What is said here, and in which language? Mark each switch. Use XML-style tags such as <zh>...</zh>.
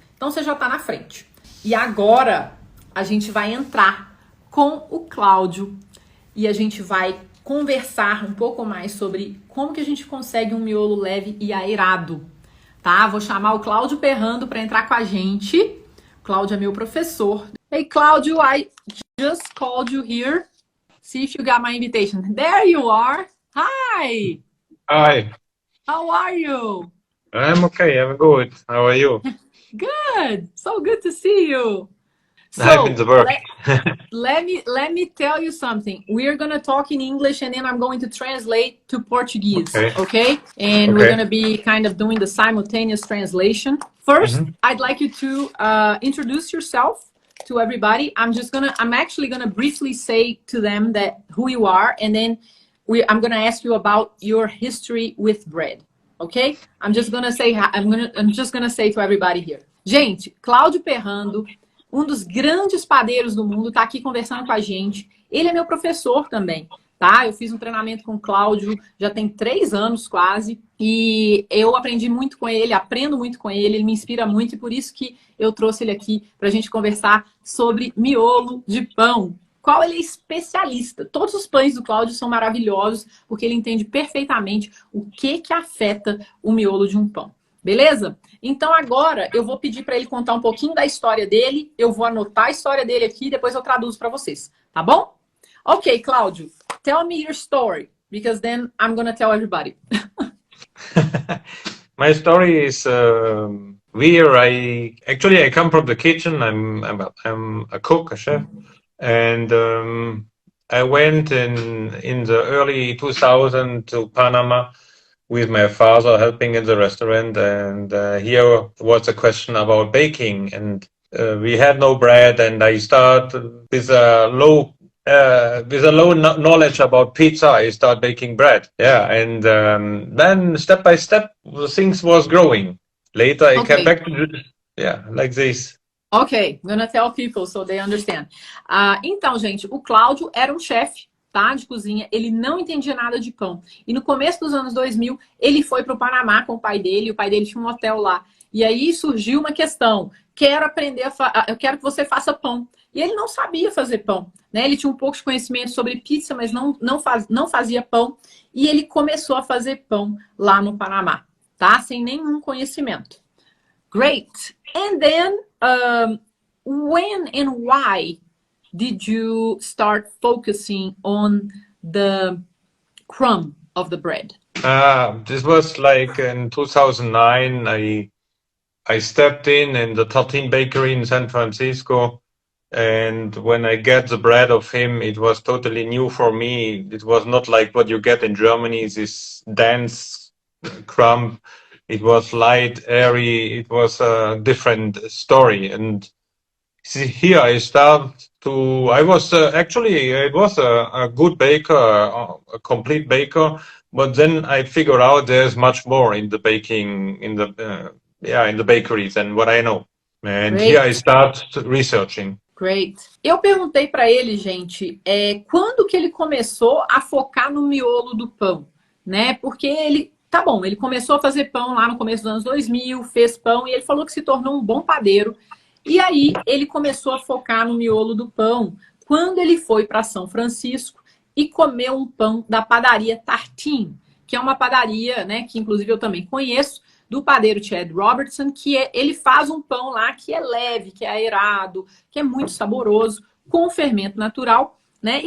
<pt>Então você já está na frente. E agora a gente vai entrar com o Cláudio e a gente vai conversar um pouco mais sobre como que a gente consegue um miolo leve e aerado, tá? Vou chamar o Cláudio Perrando para entrar com a gente. O Cláudio é meu professor.</pt> <en>Hey, Cláudio, I just called you here. See if you got my invitation. There you are. Hi. Hi, How are you? I'm okay, I'm good. How are you? Good. So good to see you. I've been So, to work. let me tell you something. We're gonna talk in English and then I'm going to translate to Portuguese, okay? And we're gonna be kind of doing the simultaneous translation. First, I'd like you to introduce yourself to everybody. I'm actually gonna briefly say to them that who you are, and then I'm gonna ask you about your history with bread, okay? I'm just gonna say to everybody here.</en> <pt>Gente, Cláudio Perrando, um dos grandes padeiros do mundo, está aqui conversando com a gente. Ele é meu professor também, tá? Eu fiz um treinamento com o Cláudio, já tem 3 anos quase, e eu aprendi muito com ele, aprendo muito com ele, ele me inspira muito, e por isso que eu trouxe ele aqui para a gente conversar sobre miolo de pão. Qual ele é especialista. Todos os pães do Cláudio são maravilhosos, porque ele entende perfeitamente o que afeta o miolo de um pão. Beleza? Então agora eu vou pedir para ele contar um pouquinho da história dele, eu vou anotar a história dele aqui e depois eu traduzo para vocês, tá bom?</pt> <en>Ok, Cláudio, tell me your story, because then I'm gonna tell everybody. My story is weird. I come from the kitchen. I'm a cook, a chef, and I went in the early 2000 to Panama with my father, helping in the restaurant, and here was a question about baking, and we had no bread, and I started with a low knowledge about pizza. I start baking bread, and then step by step the things was growing. Later I came back to like this. Ok, I'm gonna tell people so they understand.</en> <pt>Então, gente, o Cláudio era um chefe, tá, de cozinha, ele não entendia nada de pão. E no começo dos anos 2000, ele foi para o Panamá com o pai dele tinha um hotel lá. E aí surgiu uma questão, eu quero que você faça pão. E ele não sabia fazer pão, né? Ele tinha um pouco de conhecimento sobre pizza, mas não fazia pão. E ele começou a fazer pão lá no Panamá, tá? Sem nenhum conhecimento.</pt> <en>Great! And then, when and why did you start focusing on the crumb of the bread? This was like in 2009. I stepped in the 13 bakery in San Francisco, and when I get the bread of him, it was totally new for me. It was not like what you get in Germany, this dense crumb. It was light, airy. It was a different story. And see, here I I was a good baker, a complete baker. But then I figured out there's much more in the baking, in the bakeries than what I know. And Great. Here I start researching. Great.</en> <pt>Eu perguntei para ele, gente, quando que ele começou a focar no miolo do pão, né? Porque ele começou a fazer pão lá no começo dos anos 2000, fez pão e ele falou que se tornou um bom padeiro. E aí ele começou a focar no miolo do pão quando ele foi para São Francisco e comeu um pão da padaria Tartine, que é uma padaria, né, que inclusive eu também conheço, do padeiro Chad Robertson, ele faz um pão lá que é leve, que é aerado, que é muito saboroso, com fermento natural, né?</pt>